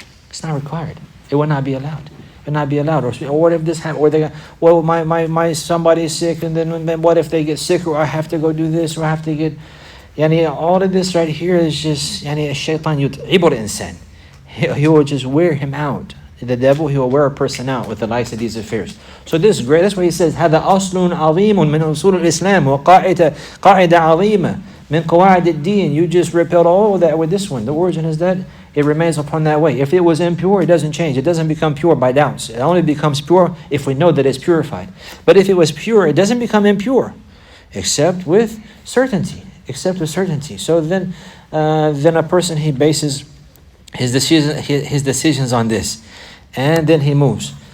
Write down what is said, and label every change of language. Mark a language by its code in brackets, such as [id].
[en] It's not required. It will not be allowed. It will not be allowed. Or what if this happens? Or my somebody is sick, and then what if they get sick, or I have to go do this, or I have to get... all of this right here is just... [ar] shaitan yut'ibur insan. [en] He will just wear him out. The devil, he will wear a person out with the likes of these affairs. So this is great. That's why he says, [ar] هذا أصل عظيم من أصول الإسلام وقاعدة عظيمة من قواعد الدين. [en] You just repelled all of that with this one. The origin is that it remains upon that way. If it was impure, it doesn't change. It doesn't become pure by doubts. It only becomes pure if we know that it's purified. But if it was pure, it doesn't become impure, except with certainty. So then a person, he bases his decisions on this. And then he moves.